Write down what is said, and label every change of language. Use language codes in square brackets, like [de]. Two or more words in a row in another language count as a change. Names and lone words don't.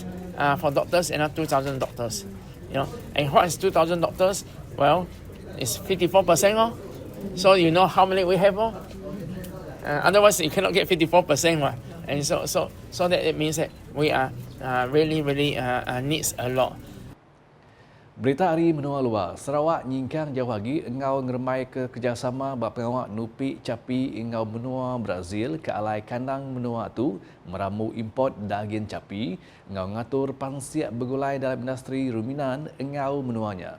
[en] For doctors, 2,000 doctors. And what is 2,000 doctors? Well, it's 54%. So you know how many we have. Otherwise, you cannot get 54%. And so that it means that we are really needs a lot. [iba] Berita hari menua luar, Sarawak nyingkang jauh lagi engau ngeremai ke kerjasama bak pengawak nupi capi engau menua Brazil ke alai kandang menua tu meramu import daging capi engau ngatur pansiak bergulai dalam industri ruminan engau menuanya.